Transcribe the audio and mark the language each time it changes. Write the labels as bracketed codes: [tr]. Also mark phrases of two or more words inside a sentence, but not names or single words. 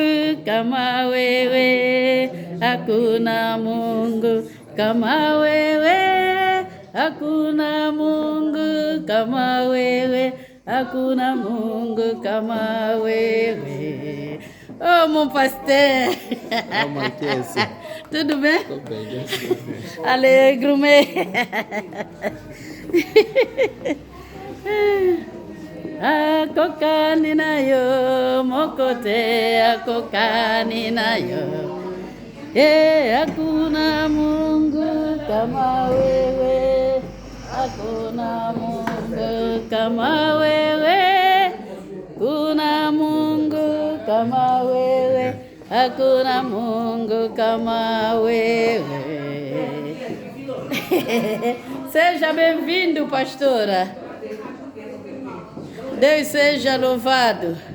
[sw] kama wewe, hakuna Mungu kama wewe, hakuna Mungu kama wewe, hakuna Mungu kama wewe. [fr] Oh, mon pasteur. [pt] Oh, Marquês. Tudo bem? Tudo bem, graças a Deus. Alegro me. [ln] Akokani nayo, mokote akokani nayo. [sw] Hakuna Mungu kama wewe, hakuna Mungu kama wewe, kuna Mungu kama wewe, hakuna Mungu kama wewe. [pt] Seja bem-vindo, pastora. Deus seja louvado.